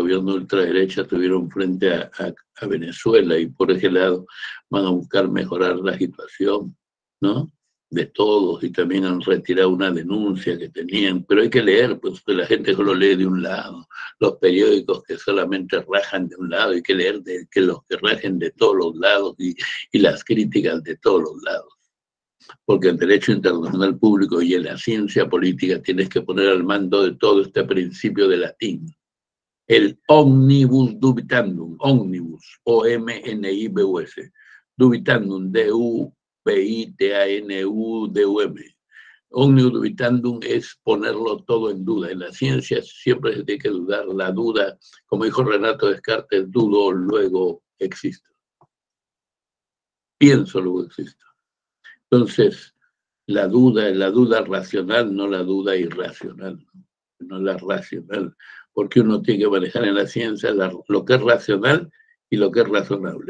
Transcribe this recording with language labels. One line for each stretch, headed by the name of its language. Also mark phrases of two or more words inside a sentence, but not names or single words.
Spanish: gobiernos de ultraderecha tuvieron frente a Venezuela, y por ese lado van a buscar mejorar la situación, ¿no?, de todos, y también han retirado una denuncia que tenían, pero hay que leer, pues que la gente solo lee de un lado, los periódicos que solamente rajan de un lado, hay que leer que los que rajen de todos los lados y las críticas de todos los lados. Porque el derecho internacional público y en la ciencia política tienes que poner al mando de todo este principio de latín.
Latin: El omnibus dubitandum, omnibus, O-M-N-I-B-U-S, dubitandum, D-U-B-I-T-A-N-U-D-U-M. Omnibus dubitandum
Spanish: es ponerlo todo en duda. En la ciencia siempre se tiene que dudar. La duda, como dijo Renato Descartes, dudo, luego existo. Pienso, luego existo. Entonces, la duda es la duda racional, no la duda irracional, no la racional, porque uno tiene que manejar en la ciencia lo que es racional y lo que es razonable.